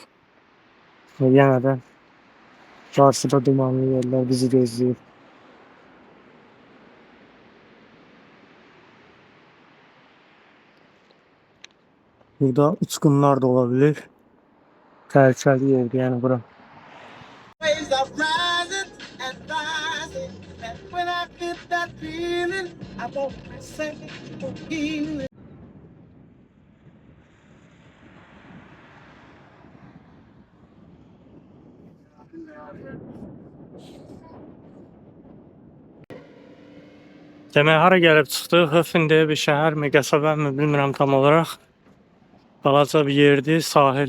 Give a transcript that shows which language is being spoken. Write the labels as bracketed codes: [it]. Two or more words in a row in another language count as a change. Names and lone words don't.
[az] Yenə də qarşıda dumanlı yerlər bizi gözləyir. Burada uçqunlar da ola bilir. Təhlükəli yerdir yəni bura. [en] Waves are rising and rising, and when I get that feeling, I won't be second for healing. [az] Demək, hara gəlib çıxdıq? Höfen deyə bir şəhərmi, qəsəbəmi bilmirəm tam olaraq. Balaca bir yerdir, sahil.